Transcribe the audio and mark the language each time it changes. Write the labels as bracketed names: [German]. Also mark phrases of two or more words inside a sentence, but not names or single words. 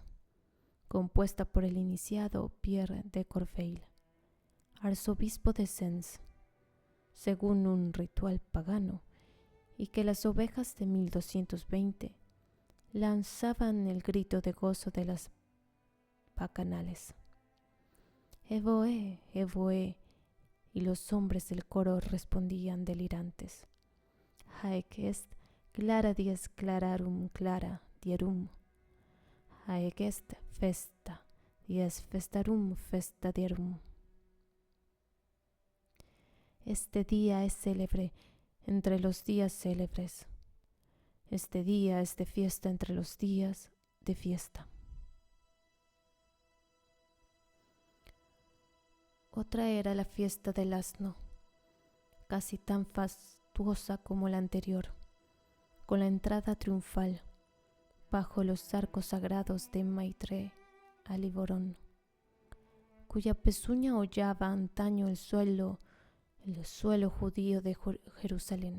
[Spanish] Compuesta por el iniciado Pierre de Corveil, arzobispo de Sens, según un ritual pagano, y que las ovejas de 1220 lanzaban el grito de gozo de las bacanales. [Latin] Evoe, evoe, [Spanish] y los hombres del coro respondían delirantes. [Latin] Haec est clara dies clararum clara dierum. Haec est festa dies festarum festa dierum. [Spanish] Este día es célebre entre los días célebres. Este día es de fiesta entre los días de fiesta. Otra era la fiesta del asno, casi tan fastuosa como la anterior, con la entrada triunfal bajo los arcos sagrados de Maitre a Liboron, cuya pezuña hollaba antaño el suelo judío de Jerusalén.